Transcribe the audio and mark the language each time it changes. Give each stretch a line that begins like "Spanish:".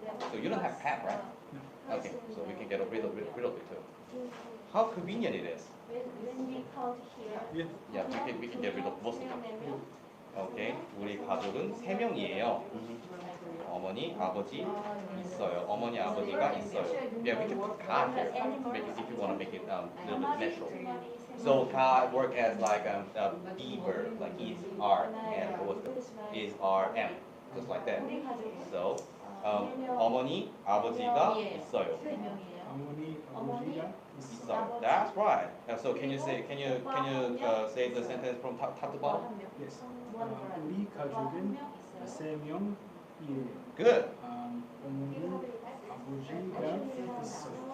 English: So you don't have pet, right? Okay, so we can get rid of it too. How convenient it is. When we count here,
Korean: 예.
English: Yeah, we can get rid of most of them.
Korean: Okay, 우리 가족은 세 명이에요. 어머니, 아버지 있어요. 어머니, 아버지가 있어요.
English: Yeah, we can put 가 here. Make it, if you want to make it a little bit natural. So 가 work as like a B verb, like is, are, and what is, are, am, just like that.
Korean: So 어머니, 아버지가 있어요. 어머니 아버지가 있어요.
English: 있어요. That's right. So can you say say the sentence from top to bottom? Yes.
Korean: 우리 가족은 세 명이에요.
English: Good.
Korean: 어머니 아버지가 있어요.